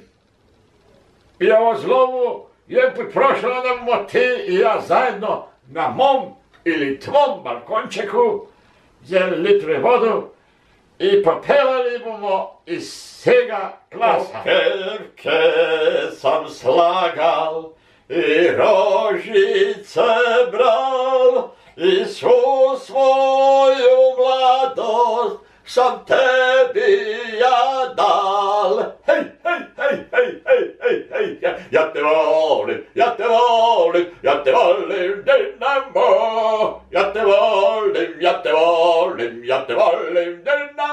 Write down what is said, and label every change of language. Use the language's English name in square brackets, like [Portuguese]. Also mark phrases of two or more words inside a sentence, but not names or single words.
[Croatian] I ovo zlovu je put prošlo da mu ti i ja zajedno na mom ili tvom balkončeku zjeli litre vodu i popevali bomo iz svega glasa. Kerke sam slagal i rožice bral i svu svoju mladost sam tebi ja dal. Hej, hej, hej, hej, hej, hej, hej, ja te volim, ja te volim, ja te volim, Dinamo. Ja te volim, ja te volim, ja te volim, Dinamo.